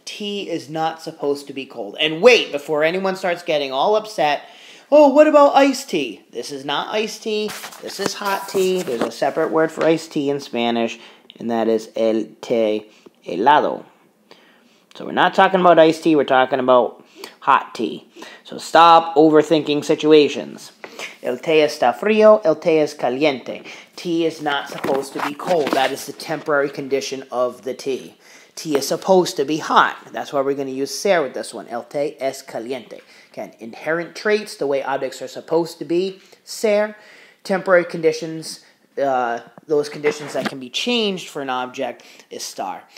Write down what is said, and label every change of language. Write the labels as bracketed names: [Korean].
[English] Tea is not supposed to be cold. And wait, before anyone starts getting all upset, oh, what about iced tea? This is not iced tea. This is hot tea. There's a separate word for iced tea in Spanish, and that is el té helado. So we're not talking about iced tea. We're talking about hot tea. So stop overthinking situations. [Spanish] El té está frío, el té es caliente. [English] Tea is not supposed to be cold. That is the temporary condition of the tea. Tea is supposed to be hot. That's why we're going to use ser with this one. [Spanish] El té es caliente. [English] Again, inherent traits, the way objects are supposed to be, ser. Temporary conditions, those conditions that can be changed for an object, estar.